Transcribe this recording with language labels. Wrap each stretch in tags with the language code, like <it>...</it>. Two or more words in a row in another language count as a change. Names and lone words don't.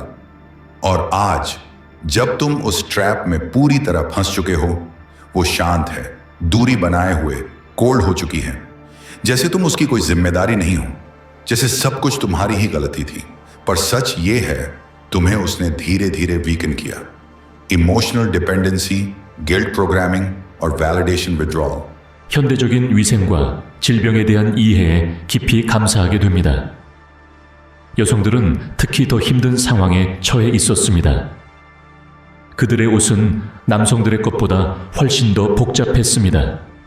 <hi>और आज जब तुम उस ट्रैप में पूरी तरह फंस चुके हो, वो शांत है, दूरी बनाए हुए, कोल्ड हो चुकी है, जैसे तुम उसकी कोई जिम्मेदारी नहीं हो, जैसे सब कुछ तुम्हारी ही गलती थी। पर सच ये है, तुम्हें उसने धीरे धीरे वीकन किया।</hi> <en>emotional dependency, guilt programming और validation withdrawal.</en> <ko>현대적인 위생과 질병에 대한 이해에 깊이 감사하게 됩니다. 여성들은 특히 더 힘든 상황에 처해 있었습니다. 그들의 옷은 남성들의 것보다 훨씬 더 복잡했습니다.</ko>